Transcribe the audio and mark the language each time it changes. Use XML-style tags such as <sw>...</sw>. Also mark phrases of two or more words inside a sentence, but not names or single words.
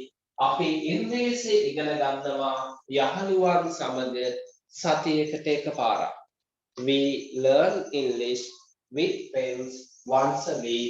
<si>අපි ඉංග්‍රීසි ඉගෙන ගන්නවා යහළුවන් සමග සතියකට එකපාරක්.</si> <en>We learn English with friends once a week.</en>